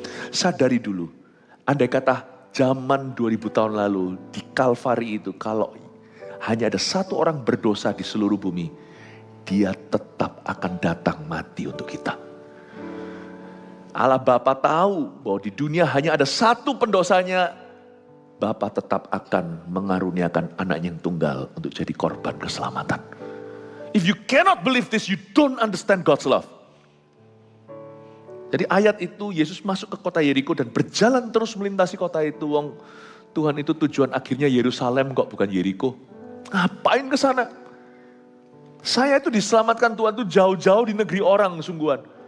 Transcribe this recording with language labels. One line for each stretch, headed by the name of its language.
Indonesian: Sadari dulu, andai kata zaman 2000 tahun lalu di Kalvari itu kalau hanya ada satu orang berdosa di seluruh bumi, dia tetap akan datang mati untuk kita. Allah Bapa tahu bahwa di dunia hanya ada satu pendosanya, Bapa tetap akan mengaruniakan anaknya yang tunggal untuk jadi korban keselamatan.
English: If you cannot believe this, you don't understand God's love.
Indonesian: Jadi ayat itu Yesus masuk ke kota Yeriko dan berjalan terus melintasi kota itu. Tuhan itu tujuan akhirnya Yerusalem kok, bukan Yeriko. Ngapain ke sana? Saya itu diselamatkan Tuhan itu jauh-jauh di negeri orang sungguhan.